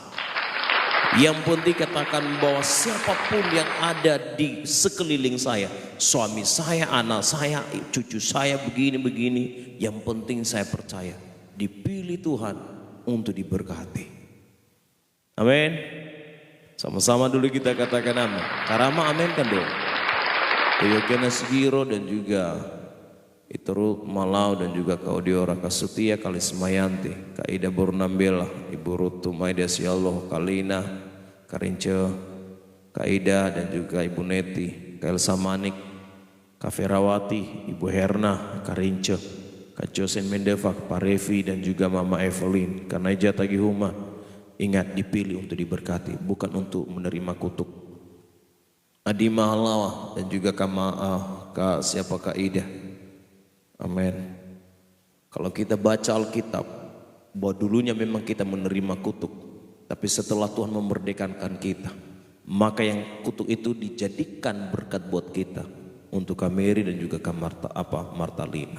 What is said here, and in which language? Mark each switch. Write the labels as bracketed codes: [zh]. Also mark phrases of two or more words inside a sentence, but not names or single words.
[id] Yang penting katakan bahwa siapapun yang ada di sekeliling saya, suami saya, anak saya, cucu saya begini-begini, yang penting saya percaya dipilih Tuhan untuk diberkati. Amin. Sama-sama dulu kita katakan amin. Karama amin kan dong. Yogyakarta Segiro dan juga Iterut Malau dan juga Kak Odiora, Kak Sutia, Kali Semayanti, Kak Ida Burnambela, Ibu Rutu Maida Sialloh, Kalina, Karince, Kak Ida dan juga Ibu Neti, Kak Elsa Manik, Kak Ferawati, Ibu Herna, Karince, Kak Josen Mendeva, Pak Revi dan juga Mama Evelyn, Kak Naija Tagihuma. Ingat dipilih untuk diberkati, bukan untuk menerima kutuk. Adi Mahalawa dan juga Kak siapa Kak Ida. Amin. Kalau kita baca Alkitab, bahwa dulunya memang kita menerima kutuk, tapi setelah Tuhan memerdekakan kita, maka yang kutuk itu dijadikan berkat buat kita untuk Kak Mary dan juga Kak Martalina.